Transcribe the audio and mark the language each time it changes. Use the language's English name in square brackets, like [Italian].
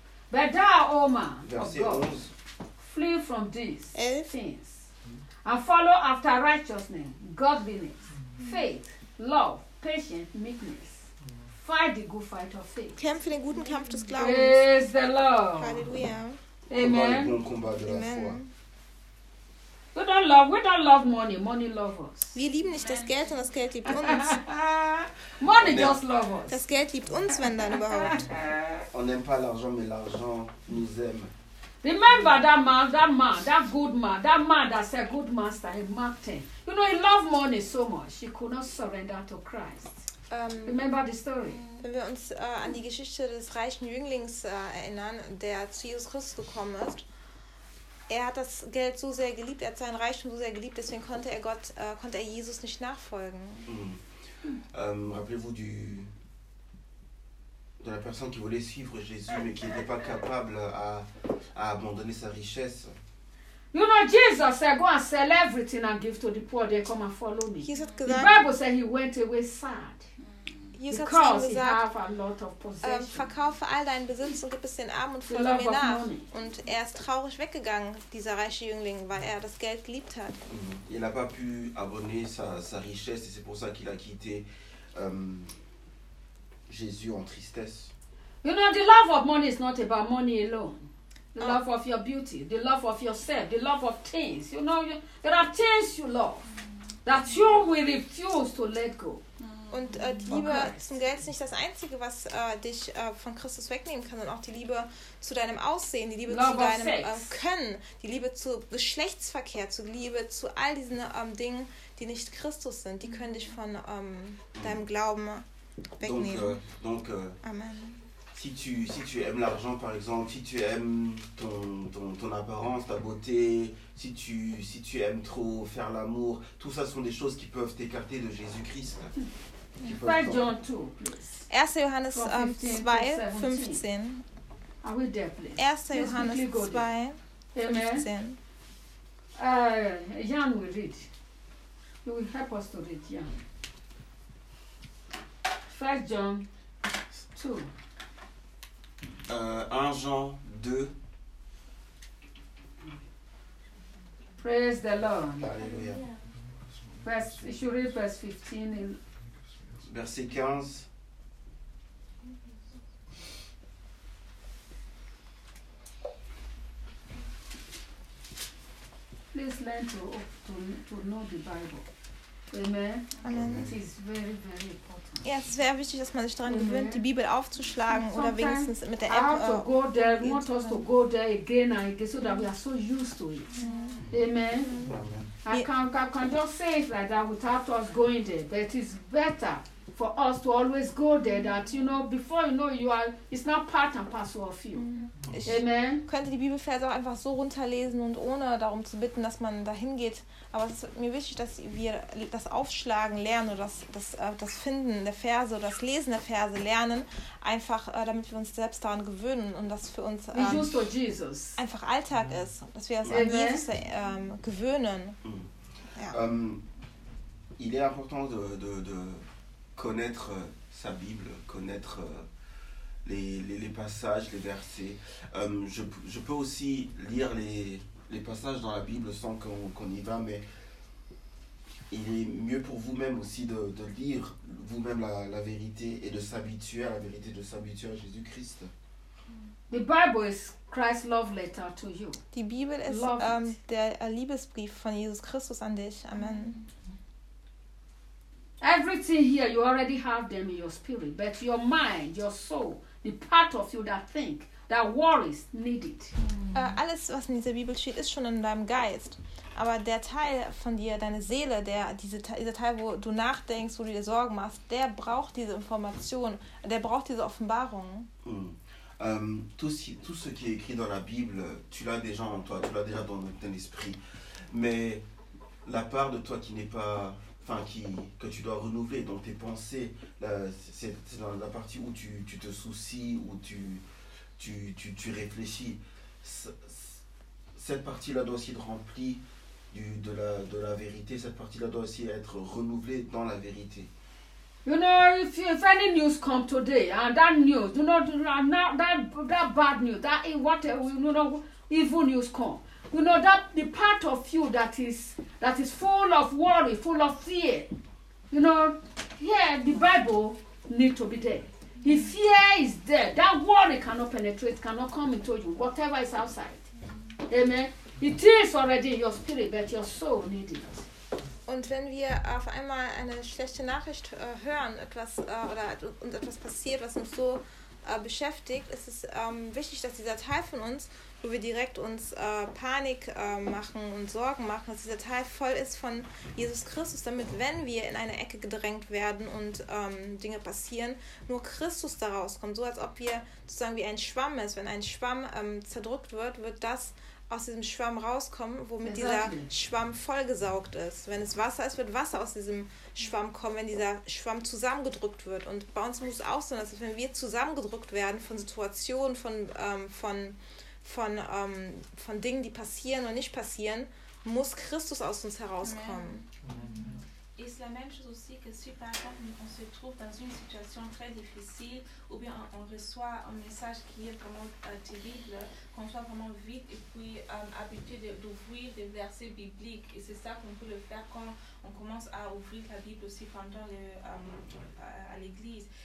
[English] But thou, O man of God, flee from these things and follow after righteousness, godliness, faith, love, patience, meekness. Fight the good fight of faith. [German] Kämpfe den guten Kampf des Glaubens. [English] Praise the Lord. Hallelujah. Amen. [French] Bon combat de la foi. [English] We don't love money. Money loves us. [German] Wir lieben nicht das Geld, sondern das Geld liebt uns. [English] Money just loves us. [German] Das Geld liebt uns, wenn dann überhaupt. [French] On n'aime pas l'argent, mais l'argent nous aime. [English] Remember that man, that good man that said, good master, he marked him. You know, he loved money so much, he could not surrender to Christ. Remember the story? [German] Wenn wir uns an die Geschichte des reichen Jünglings erinnern, der zu Jesus Christus gekommen ist, er hat das Geld so sehr geliebt, er hat seinen Reichtum so sehr geliebt, deswegen konnte er Gott, konnte er Jesus nicht nachfolgen. [French] Rappelez-vous de la personne qui voulait suivre Jésus, mais qui n'était pas capable à abandonner sa richesse. [English] You know, Jesus said, go and sell everything and give to the poor, they come and follow me. The Bible said he went away sad. Jesus because [German] hat gesagt, [English] he have a lot of possessions. [German] Verkaufe all deinen Besitz und gib es den Armen und folge mir nach. Und er ist traurig weggegangen, dieser reiche Jüngling, weil er das Geld geliebt hat. Mm-hmm. [French] Il n'a pas pu abonner sa richesse et c'est pour ça qu'il a quitté Jésus en tristesse. [English] You know, the love of money is not about money alone. The love of your beauty, the love of yourself, the love of things. You know, there are things you love that you will refuse to let go. [German] Und die Liebe zum Geld ist nicht das Einzige, was dich von Christus wegnehmen kann. Und auch die Liebe zu deinem Aussehen, die Liebe zu deinem Können, die Liebe zu Geschlechtsverkehr, zu Liebe zu all diesen Dingen, die nicht Christus sind, die können dich von deinem Glauben wegnehmen. Amen. [French] Si tu aimes l'argent, par exemple, si tu aimes ton apparence, ta beauté, si tu aimes trop faire l'amour, tout ça sont des choses qui peuvent t'écarter de Jésus-Christ. [German] 1. Johannes 2, 15. [English] Are we there, please? [German] 1. Johannes 2, 15. [English] Jan will read. You will help us to read, Jan. 1. John 2. [French] 1 Jean 2. [English] Praise the Lord. [French] Alléluia. [English] Verse, you read verse 15. [French] Verset 15. [English] Please learn to know the Bible. Amen. Amen. It is very, very important. [German] Ja, es wäre wichtig, dass man sich daran gewöhnt, die Bibel aufzuschlagen oder wenigstens mit der App [English] to go there, want us to go there again and again, so that we are so used to it. Amen. I can just say it like that without us going there, but it is better for us to always go there, that you know, before you know, you are, it's not part and parcel of you. Amen. [German] Ich könnte die Bibelverse auch einfach so runterlesen und ohne darum zu bitten, dass man dahin geht. Aber es ist mir wichtig, dass wir das Aufschlagen lernen oder das Finden der Verse oder das Lesen der Verse lernen, einfach damit wir uns selbst daran gewöhnen und das für uns einfach Alltag ist, dass wir uns an Jesus gewöhnen. [French] Il est important de connaître sa Bible, connaître les passages, les versets. Je peux aussi lire les passages dans la Bible sans qu'on y va, mais il est mieux pour vous-même aussi de lire vous-même la vérité et de s'habituer à la vérité, de s'habituer à Jésus-Christ. [English] The Bible is Christ's love letter to you. [German] Die Bibel ist der Liebesbrief von Jesus Christus an dich. Amen. [English] Everything here, you already have them in your spirit, but your mind, your soul, the part of you that think, that worries, need it. [German] Alles, was in dieser Bibel steht, ist schon in deinem Geist. Aber der Teil von dir, deine Seele, dieser Teil, wo du nachdenkst, wo du dir Sorgen machst, der braucht diese Information, der braucht diese Offenbarung. [French] Tout ce qui est écrit dans la Bible, tu l'as déjà en toi, tu l'as déjà dans ton esprit. Mais la part de toi qui n'est pas enfin qui que tu dois renouveler dans tes pensées, là, c'est dans la partie où tu te soucies, où tu réfléchis. Cette partie-là doit aussi être remplie de la vérité. Cette partie-là doit aussi être renouvelée dans la vérité. [English] You know, if any news come today, and that news, you know, not that bad news, that is whatever, you know, evil news come. You know, that the part of you that is full of worry, full of fear, you know, here the Bible need to be there. The fear is there. That worry cannot penetrate, cannot come into you, whatever is outside. Amen. It is already in your spirit, but your soul needs it. [German] Und wenn wir auf einmal eine schlechte Nachricht hören, etwas oder uns etwas passiert, was uns so beschäftigt, ist es wichtig, dass dieser Teil von uns, wo wir direkt uns Panik machen und Sorgen machen, dass dieser Teil voll ist von Jesus Christus, damit wenn wir in eine Ecke gedrängt werden und Dinge passieren, nur Christus da rauskommt. So als ob wir sozusagen wie ein Schwamm ist. Wenn ein Schwamm zerdrückt wird, wird das aus diesem Schwamm rauskommen, womit dieser Schwamm vollgesaugt ist. Wenn es Wasser ist, wird Wasser aus diesem Schwamm kommen, wenn dieser Schwamm zusammengedrückt wird. Und bei uns muss es auch so sein, dass wenn wir zusammengedrückt werden von Situationen, von Dingen, die passieren oder nicht passieren, muss Christus aus uns herauskommen. [French] Et c'est la même chose aussi que si par exemple on se trouve dans une situation très difficile ou bien on reçoit un message qui est vraiment terrible, qu'on soit vraiment vite et puis habitué d'ouvrir des versets bibliques. Et c'est ça qu'on peut le faire quand on commence à ouvrir la Bible aussi pendant à l'église.